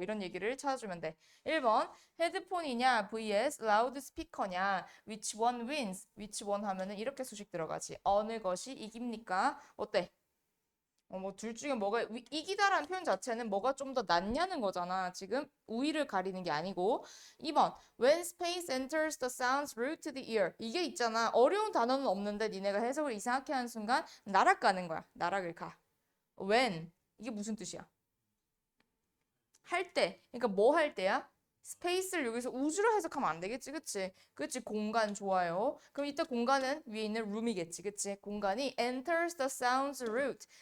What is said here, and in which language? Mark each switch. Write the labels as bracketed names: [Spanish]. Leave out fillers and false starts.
[Korean] 이런 얘기를 찾아주면 돼. 1번 헤드폰이냐 vs 라우드 스피커냐 [English] which one wins? [Korean] which one 하면은 이렇게 수식 들어가지. 어느 것이 이깁니까? 어때? 뭐 둘 중에 뭐가 이기다라는 표현 자체는 뭐가 좀 더 낫냐는 거잖아. 지금 우위를 가리는 게 아니고. [English] 2번 when space enters the sounds route to the ear. [Korean] 이게 있잖아. 어려운 단어는 없는데 니네가 해석을 이상하게 하는 순간 나락가는 거야. 나락을 가. when 이게 무슨 뜻이야? 할 때. 그러니까 뭐 할 때야? 스페이스를 여기서 우주로 해석하면 안 되겠지, 그치? 그치, 공간 좋아요. 그럼 이때 공간은 위에 있는 room이겠지, 그치? 공간이 [English] enters the sounds route.